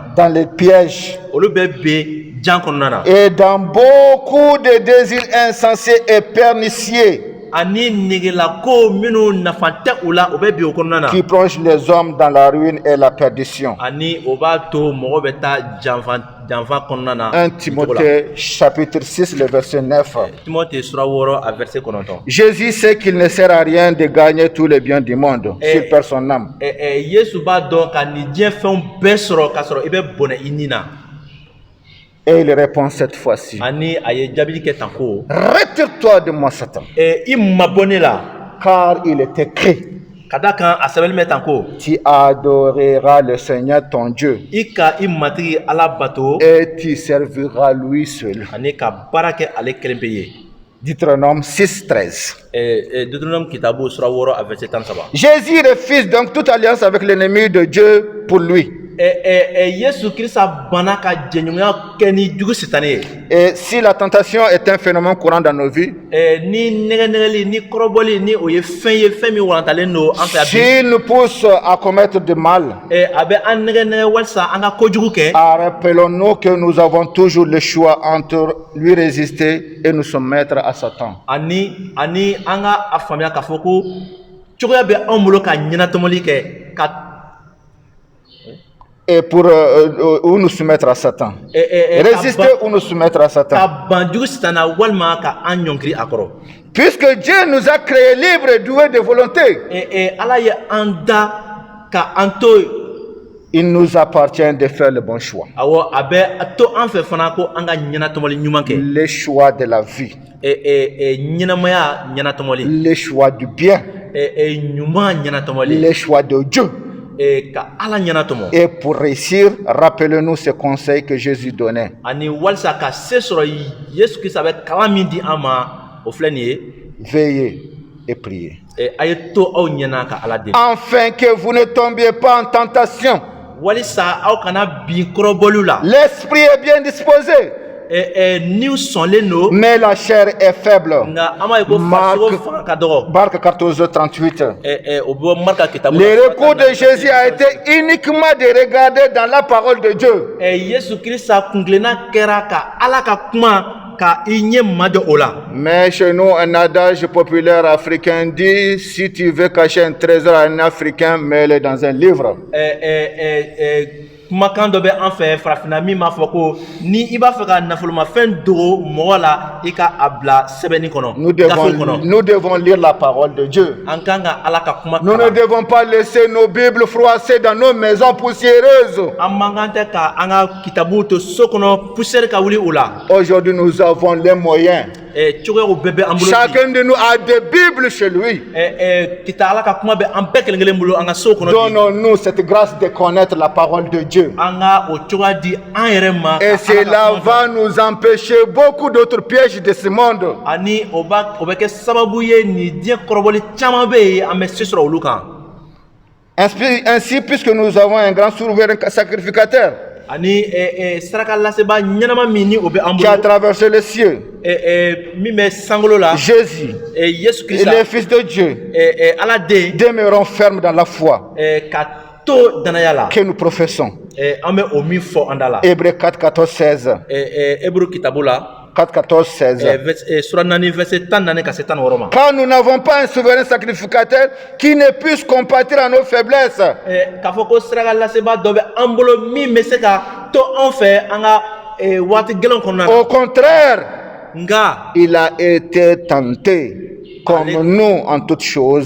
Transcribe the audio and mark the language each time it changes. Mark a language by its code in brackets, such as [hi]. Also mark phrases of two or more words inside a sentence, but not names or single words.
[fr] dans les pièges [bm] olu bɛ bi jan kɔnɔna na [fr] et dans beaucoup de désirs insensés et pernicieux [bm] ani negelako minnu nafa tɛ u la o bɛ bi o kɔnɔna na [fr] qui plongent les hommes dans la ruine et la perdition. [bm] ani o b'a to mɔgɔ bɛ taa janfa kɔnɔna na [fr] 1 Timothée chapitre 6, le verset 9. [bm] timote sura 6 a verset 9 [fr] Jésus sait qu'il ne sert à rien de gagner tous les biens du monde s'il perd son âme. [bm] yesu b'a dɔn ka nin diɲɛ fɛnw bɛɛ sɔrɔ k'a sɔrɔ i bɛ bɔnɛ i ni na [fr] Et il répond cette fois-ci, [bm] ani a ye jaabili kɛ tan ko [fr] retire-toi de moi, Satan, [bm] i mabɔ ne la [fr] car il est écrit, [bm] ka da kan a sɛbɛnni bɛ tan ko [fr] tu adoreras le Seigneur ton Dieu [bm] i ka i matigi ala bato [fr] et tu serviras lui seul. [bm] ani ka baara kɛ ale kelen pe ye. Deutéronome 6:13. Deutéronome kitabu sura 6 a verset 13. [fr] Jésus refuse donc toute alliance avec l'ennemi de Dieu pour lui. [bm] Yesu Kirisa bana ka jɛɲɔgɔnya kɛ ni jugu sitanɛ ye. [fr] Et si la tentation est un phénomène courant dans nos vies, [bm] ni nɛgɛnɛgɛli ni kɔrɔbɔli ni o ye fɛn ye fɛn min walantalen don an fɛ bi. [fr] s'il nous pousse à commettre du mal, [bm] A bɛ an nɛgɛnɛgɛ walisa an ka kojugu kɛ. [fr] rappelons-nous que nous avons toujours le choix entre lui résister et nous soumettre à Satan. [bm] Ani an ka a faamuya k'a fɔ ko cogoya bɛ anw bolo ka ɲɛnatɔmɔli kɛ ka [fr] Et pour ou nous soumettre à Satan. Résister ou nous soumettre à Satan. [bm] ka ban jugu sitanɛ walima ka an ɲɔnkiri a kɔrɔ. [fr] Puisque Dieu nous a créés libres et doués de volonté, [bm] Ala ye an da ka an to [fr] il nous appartient de faire le bon choix. [bm] awɔ a bɛ to an fɛ fana ko an ka ɲɛnatɔmɔli ɲuman kɛ. [fr] Le choix de la vie, [bm] ɲɛnamaya ɲɛnatɔmɔli [fr] le choix du bien, [bm] ɲuman ɲɛnatɔmɔli [fr] le choix de Dieu. [bm] ka ala ɲɛnatɔmɔ [fr] Et pour réussir, rappelez-nous ces conseils que Jésus donnait. [bm] ani walisa ka se sɔrɔ Yesu Kirisa bɛ kalan min di an ma o filɛ nin ye [fr] Veillez et priez. [bm] a ye to aw ɲɛna ka ala deli [fr] Afin que vous ne tombiez pas en tentation. [bm] walisa aw kana bin kɔrɔbɔliw la. [fr] L'esprit est bien disposé, [bm] Niw sɔnlen don [fr] mais la chair est faible. [bm] nka an b'a ye ko farisogo fanga ka dɔgɔ. Marc 14:38. O bɛ Marika kitabu Le la. [fr] recours de Jésus a été uniquement de regarder dans la parole de Dieu. [bm] Yesu Kirisa kunkilenna kɛra ka ala ka kuma ka i ɲɛ majɔ o la. [fr] Mais chez nous, un adage populaire africain dit, si tu veux cacher un trésor à un Africain, mets-le dans un livre. [bm] Kumakan dɔ bɛ an fɛ farafinna min b'a fɔ ko ni i b'a fɛ ka nafolomafɛn dogo mɔgɔ la i ka a bila sɛbɛnni kɔnɔ Nous gafe kɔnɔ. [fr] devons lire la parole de Dieu. [bm] An kan ka ala ka kuma [fr] Nous ne [bm] kalan. [fr] devons pas laisser nos Bibles froissées dans nos maisons poussiéreuses. [bm] An man kan tɛ ka an ka kitabuw to so kɔnɔ poussière ka wuli o la. [fr] Aujourd'hui, nous avons les moyens. [bm] Cogoyaw bɛɛ bɛ an bolo bi. [fr] Chacun de nous a des Bibles chez lui. [bm] Kita ala ka kuma bɛ an bɛɛ kelen kelen bolo an ka so kɔnɔ bi. [fr] Donnons-nous cette grâce de connaître la parole de Dieu. [bm] An ka o cogoya di an yɛrɛ ma. [fr] Et cela va nous empêcher beaucoup d'autres pièges de ce monde. [bm] Ani o bɛ kɛ sababu ye nin diɲɛ kɔrɔbɔli caman bɛ yen an bɛ se sɔrɔ olu kan. [fr] Ainsi, puisque nous avons un grand souverain sacrificateur [bm] Ani saraka laseba ɲɛnama min ni o bɛ an [fr] qui a [bm] bolo. [fr] traversé les cieux, [bm] Min bɛ sankolo la. Jésus, Yesu et Kirisa [fr] le Fils de Dieu, [bm] ala den [fr] demeurons fermes dans la foi [bm] ka to danaya la. [fr] que nous professons. [bm] An bɛ o min fɔ an da la. Hébreux 4, 14, 16. Hébreux kitabu la. 4, 14, 16. Sura 4 verset 14 ka se 16 ma. [fr] Car nous n'avons pas un souverain sacrificateur qui ne puisse compatir à nos faiblesses. [bm] K'a fɔ ko saraka laseba dɔ bɛ an bolo min bɛ se ka to an fɛ an ka waati gɛlɛn kɔnɔna na. [fr] Au contraire, [bm] Nka [fr] il a été tenté comme nous en toutes choses.